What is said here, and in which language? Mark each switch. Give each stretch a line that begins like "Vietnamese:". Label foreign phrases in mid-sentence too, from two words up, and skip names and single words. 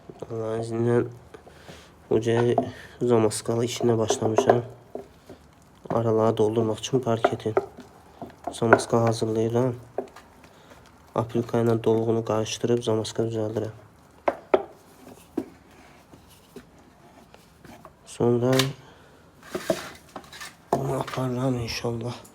Azerbaijani: Allah'ın izniyle ocağın zamaskalı işine başlamışam.
Turkish: Araları doldurmak için parketin.
Azerbaijani: Zamaska hazırlayıram. Aprilka ilə dolğunu qarışdırıb zamaska düzəldirəm. Sonra bunu aparıram inşallah.